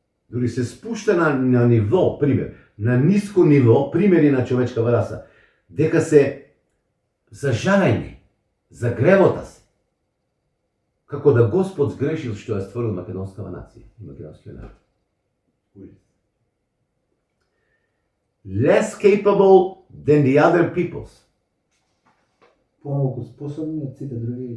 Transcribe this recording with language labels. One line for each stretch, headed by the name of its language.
Macedonian: Дори се спушта на ниво, пример, на ниско ниво, примери на човечкава раса, дека се зажалени за гревота си, како да Господ сгрешил што ја створил македонскава нација и македонскиот народ.
English: Less capable than the other peoples.
Macedonian: Помалку способни од сите други.